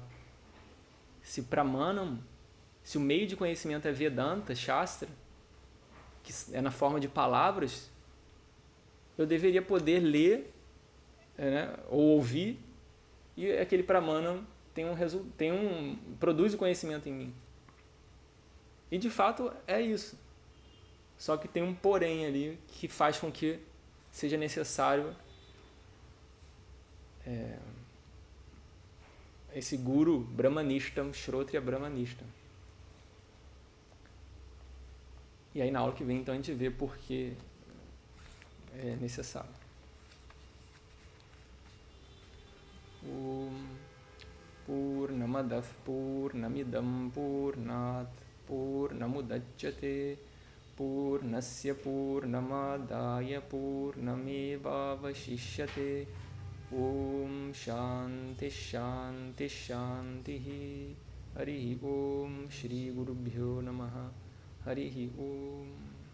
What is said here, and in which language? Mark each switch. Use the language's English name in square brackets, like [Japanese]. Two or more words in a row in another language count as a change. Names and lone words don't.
[Portuguese] Se Pramanam, se o meio de conhecimento é Vedanta, Shastra, que é na forma de palavras, eu deveria poder ler, né, ou ouvir, e aquele Pramanam produz o conhecimento em mim. E de fato é isso. Só que tem um porém ali que faz com que seja necessário esse [Sanskrit] guru brahmanishtam, shrotriya brahmanishtam. [Portuguese] E aí na aula que vem então a gente vê por que é necessário. [Sanskrit] Purnamadav Purnamidam Purnat Purnamudachyate Purnasya Purnamadaya Purnamevavashishyate Om Shanti Shanti Shanti Harihi Om Shri Gurubhyo Namaha Harihi Om